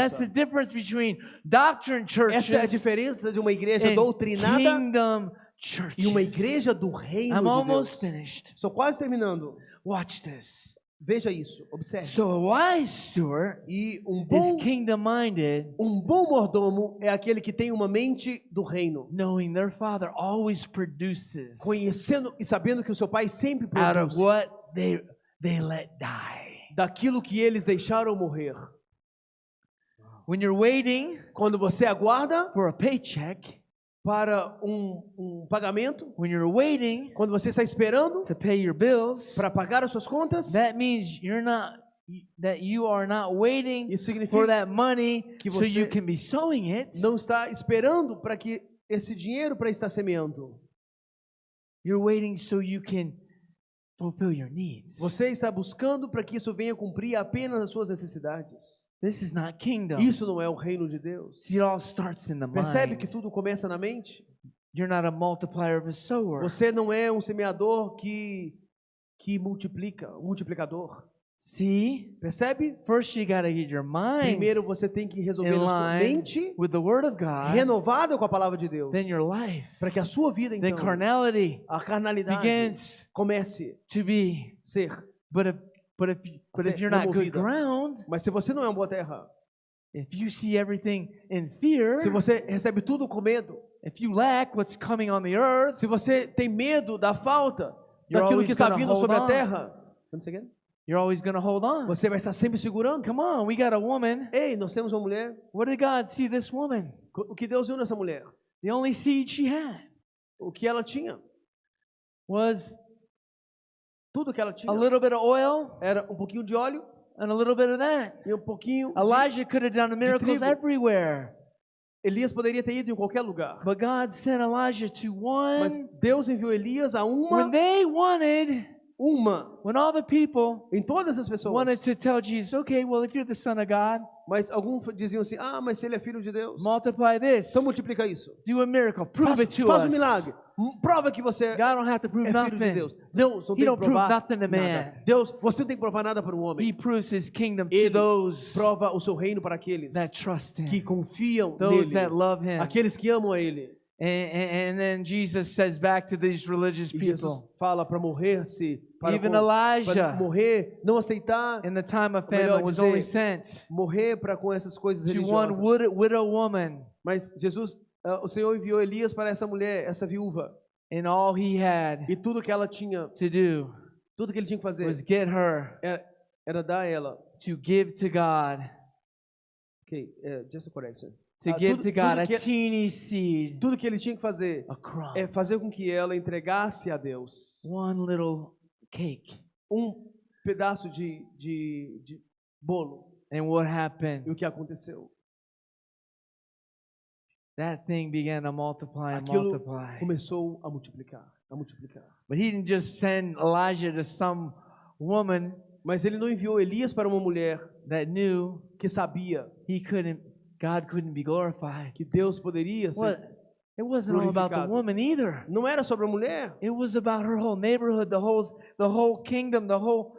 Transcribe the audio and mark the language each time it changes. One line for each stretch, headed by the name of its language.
English: That's the difference between doctrine churches
Portuguese: Essa é a diferença de uma igreja
English: and
Portuguese: doutrinada
English: kingdom churches.
Portuguese: e uma igreja do reino
English: I'm
Portuguese: de
English: almost finished.
Portuguese: Estou quase terminando.
English: Watch this.
Portuguese: Veja isso, observe.
English: So a wise steward
Portuguese: E
English: is kingdom-minded,
Portuguese: um bom mordomo é aquele que tem uma mente do reino,
English: knowing their father always produces
Portuguese: conhecendo e sabendo que o seu pai sempre
English: out of
Portuguese: produz
English: what they let die.
Portuguese: daquilo que eles deixaram morrer.
English: When you're waiting
Portuguese: Quando você aguarda
English: for a paycheck,
Portuguese: para um pagamento,
English: when you're waiting
Portuguese: quando você está esperando
English: to pay your bills,
Portuguese: para pagar as suas contas,
English: that means you're that you are not waiting
Portuguese: Isso
English: for
Portuguese: significa
English: that money
Portuguese: que
English: so you
Portuguese: você
English: can be sowing it.
Portuguese: não está esperando para que esse dinheiro para estar semeando.
English: You're waiting so you can fulfill your needs.
Portuguese: Você está buscando para que isso venha cumprir apenas as suas necessidades.
English: This is not kingdom.
Portuguese: Isso não é o reino de Deus.
English: See, it all starts in the
Portuguese: Percebe
English: mind.
Portuguese: que tudo começa na mente?
English: You're not a multiplier of a sower.
Portuguese: Você não é um semeador que multiplica, um multiplicador.
English: See,
Portuguese: Percebe?
English: first you got to get your mind
Portuguese: Primeiro você tem que resolver
English: in
Portuguese: a sua
English: line
Portuguese: mente
English: with the Word of God,
Portuguese: renovada com a palavra de Deus,
English: then your life,
Portuguese: para que a sua vida
English: then
Portuguese: então,
English: carnality
Portuguese: a carnalidade
English: begins
Portuguese: comece
English: to be.
Portuguese: a ser.
English: But if you're not good
Portuguese: removida.
English: ground,
Portuguese: Mas se você não é uma boa terra,
English: if you see everything in fear,
Portuguese: se você recebe tudo com medo,
English: if you lack what's coming on the earth,
Portuguese: se você tem medo da falta
English: You're
Portuguese: daquilo
English: always
Portuguese: que está
English: gonna
Portuguese: vindo
English: hold
Portuguese: sobre a
English: on.
Portuguese: terra,
English: once again, you're always going to hold on.
Portuguese: você vai estar sempre segurando.
English: Come on, we got a woman.
Portuguese: Ei, nós temos uma mulher.
English: What did God see this woman?
Portuguese: O que Deus viu nessa mulher?
English: The only seed she had
Portuguese: O que ela tinha?
English: was
Portuguese: Tudo que ela tinha
English: a little bit of oil
Portuguese: era um pouquinho de óleo
English: and a little bit of that.
Portuguese: e um pouquinho de...
English: Elijah could have done miracles
Portuguese: trigo.
English: everywhere.
Portuguese: Elias poderia ter ido em qualquer lugar.
English: But God sent Elijah to
Portuguese: Mas
English: one
Portuguese: Deus enviou Elias a
English: when
Portuguese: uma,
English: they wanted, when all the people
Portuguese: em todas as pessoas.
English: wanted to tell Jesus, okay, well, if you're the Son of God,
Portuguese: Mas alguns diziam assim, mas se ele é filho de Deus,
English: multiply this,
Portuguese: então multiplica isso.
English: do a miracle, prove it to
Portuguese: Faz um
English: us.
Portuguese: milagre. Prova que você
English: God don't have to prove
Portuguese: é filho de
English: nothing.
Portuguese: Deus. Deus não tem que
English: don't prove
Portuguese: provar
English: nothing to man.
Portuguese: nada. Deus, você não tem que provar nada para um homem.
English: proves his kingdom to
Portuguese: Ele
English: those
Portuguese: prova o seu reino para aqueles
English: that trust
Portuguese: que
English: him,
Portuguese: confiam
English: those that
Portuguese: nele.
English: love him.
Portuguese: Aqueles que amam a ele.
English: And then Jesus says back to these religious
Portuguese: E Jesus
English: people,
Portuguese: fala para morrer-se, para
English: even Elijah,
Portuguese: morrer, não aceitar,
English: in the time of
Portuguese: melhor
English: famine, was
Portuguese: dizer,
English: only sent
Portuguese: morrer para com essas coisas
English: to one
Portuguese: religiosas.
English: widow woman,
Portuguese: Mas Jesus, o Senhor enviou Elias para essa mulher, essa viúva,
English: and all he had
Portuguese: e tudo que ela tinha,
English: to do
Portuguese: tudo que ele tinha que fazer
English: was get her
Portuguese: era dar a ela.
English: to give to God, Ok, just a correction. to give
Portuguese: tudo-
English: to God
Portuguese: tudo a que-
English: teeny seed,
Portuguese: Tudo que ele tinha que fazer
English: a crumb,
Portuguese: é fazer com que ela entregasse a Deus
English: one little cake.
Portuguese: um pedaço de bolo.
English: And what
Portuguese: E
English: happened?
Portuguese: o que aconteceu?
English: That thing began to multiply and
Portuguese: Aquilo
English: multiply.
Portuguese: começou a multiplicar, a multiplicar.
English: But he didn't just send Elijah to some woman
Portuguese: Mas ele não enviou Elias para uma mulher
English: that knew
Portuguese: que sabia
English: God couldn't be glorified.
Portuguese: que Deus poderia ser.
English: What? It wasn't all about the
Portuguese: glorificado.
English: woman either.
Portuguese: Não era sobre a mulher.
English: It was about her whole neighborhood, the whole kingdom, the whole